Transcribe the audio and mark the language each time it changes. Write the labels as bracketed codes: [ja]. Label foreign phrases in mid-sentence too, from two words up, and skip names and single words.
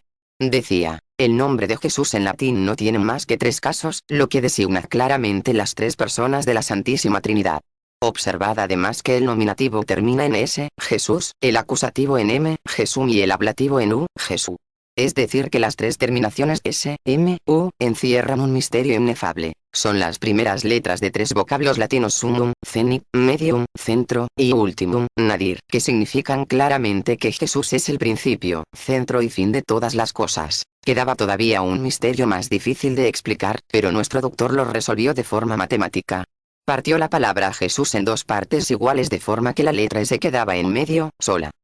[es] Decía: el nombre de Jesús en latín no tiene más que 3 casos, lo que designa claramente las 3 personas de la Santísima Trinidad. Observad además que el nominativo termina en S, Jesús, el acusativo en M, Jesum y el ablativo en U, Jesús. Es decir que las 3 terminaciones S, M, U, encierran un misterio inefable. Son las primeras letras de 3 vocablos latinos summum, cenit, medium, centro, y ultimum, nadir, que significan claramente que Jesús es el principio, centro y fin de todas las cosas. Quedaba todavía un misterio más difícil de explicar, pero nuestro doctor lo resolvió de forma matemática. Partió la palabra Jesús en 2 partes iguales de forma que la letra S quedaba en medio, sola.